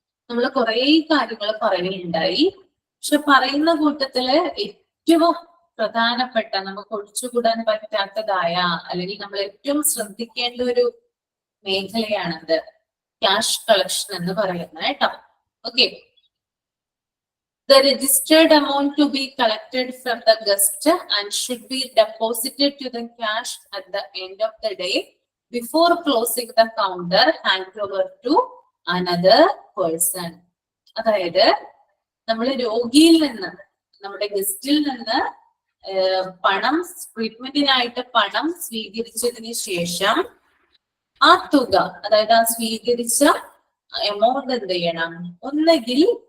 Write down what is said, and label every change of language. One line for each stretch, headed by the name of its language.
Malayalam: നമ്മൾ കുറെ കാര്യങ്ങൾ പറയുന്നുണ്ടായി, പക്ഷെ പറയുന്ന കൂട്ടത്തില് ഏറ്റവും പ്രധാനപ്പെട്ട, നമുക്ക് ഒഴിച്ചുകൂടാൻ പറ്റാത്തതായ, അല്ലെങ്കിൽ നമ്മൾ ഏറ്റവും ശ്രദ്ധിക്കേണ്ട ഒരു മേഖലയാണത് ക്യാഷ് കളക്ഷൻ എന്ന് പറയുന്നത് കേട്ടോ.
English: Okay, the registered amount to be collected from the guest and should be deposited to the cash at the end of the day before closing the counter, hand over to another person.
Malayalam: അതായത് നമ്മൾ രോഗിയിൽ നിന്ന്, നമ്മുടെ ഗസ്റ്റിൽ നിന്ന് പണം, ട്രീറ്റ്മെന്റിനായിട്ട് പണം സ്വീകരിച്ചതിന് ശേഷം ആ തുക, അതായത് ആ സ്വീകരിച്ച എമൗണ്ട് എന്ത് ചെയ്യണം, ഒന്നുകിൽ